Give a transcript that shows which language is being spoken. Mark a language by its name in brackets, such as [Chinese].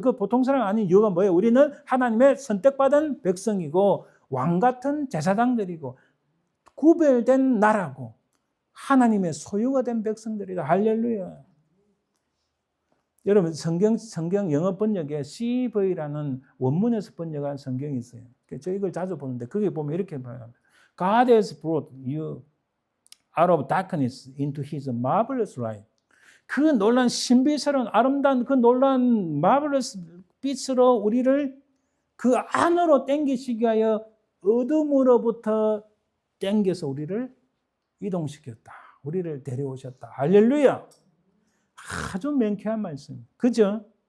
[Korean] 그 보통 사람 아닌 이유가 뭐예요? 우리는 하나님의 선택받은 백성이고 왕 같은 제사장들이고 구별된 나라고 하나님의 소유가 된 백성들이다. 할렐루야. 여러분 성경 영어 번역에 CV라는 원문에서 번역한 성경이 있어요. 저 이걸 자주 보는데 거기 보면 이렇게 봐요. [English] God has brought you out of darkness into His marvelous light. [Korean] 그 놀란 신비스러운 아름다운 그 놀란 marvelous 빛으로 우리를 그 안으로 땡기시기 위하여 어둠으로부터 땡겨서 우리를 이동시켰다. 우리를 데려오셨다. 할렐루야. 아주 명쾌한 말씀. 그죠?